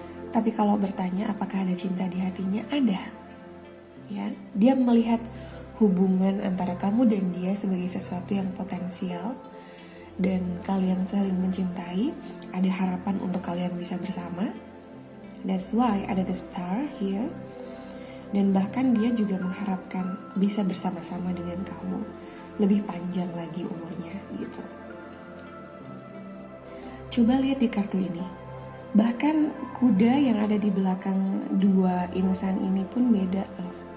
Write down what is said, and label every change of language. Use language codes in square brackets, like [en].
[id] Tapi kalau bertanya apakah ada cinta di hatinya, ada. Ya, dia melihat hubungan antara kamu dan dia sebagai sesuatu yang potensial dan kalian saling mencintai, ada harapan untuk kalian bisa bersama. [en] That's why [id] ada [en] the star here. [id] Dan bahkan dia juga mengharapkan bisa bersama-sama dengan kamu lebih panjang lagi umurnya gitu. Coba lihat di kartu ini. Bahkan kuda yang ada di belakang dua insan ini pun beda loh.